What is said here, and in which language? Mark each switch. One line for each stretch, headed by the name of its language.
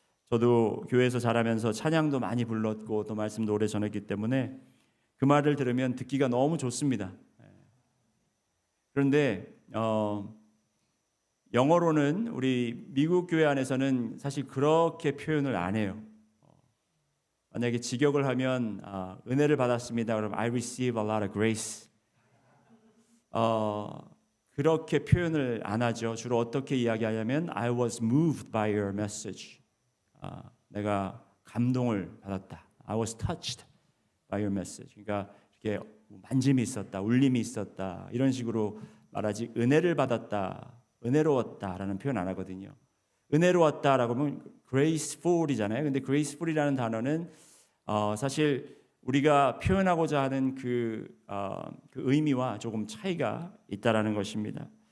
Korean: 저도 교회에서 자라면서 찬양도 많이 불렀고 또 말씀도 오래 전했기 때문에 그 말을 들으면 듣기가 너무 좋습니다. 그런데 영어로는 우리 미국 교회 안에서는 사실 그렇게 표현을 안 해요. 만약에 직역을 하면 은혜를 받았습니다.
English: 그럼 I receive a lot of grace.
Korean: 그렇게 표현을 안 하죠. 주로 어떻게 이야기하냐면
English: I was moved by your message.
Korean: 내가 감동을 받았다.
English: I was touched by your message.
Korean: 그러니까 이렇게 만짐이 있었다, 울림이 있었다 이런 식으로 말하지 은혜를 받았다, 은혜로웠다라는 표현 안 하거든요. 은혜로웠다라고 하면 graceful이잖아요. 근데 graceful이라는 단어는 사실 우리가 표현하고자 하는 그 의미와 조금 차이가 있다라는 것입니다.